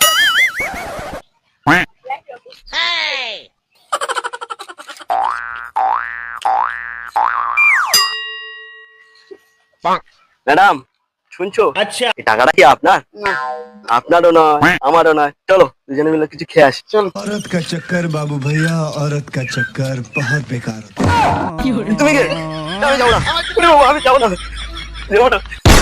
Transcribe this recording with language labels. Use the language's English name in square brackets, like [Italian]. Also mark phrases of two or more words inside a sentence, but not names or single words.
[Bangla] ম্যাডাম শুনছো? আচ্ছা এই টাকাটা কি আপনার? আপনারও নয় আমারও নয়, চলো দুজনে মিলে কিছু খেয়ে আসি। চল। [Hindi] औरत का चक्कर बाबू भैया औरत का चक्कर बहुत बेकार होता है। [Bangla] কি করে তুমি কে? আমি যাবো না, আমি যাবো না।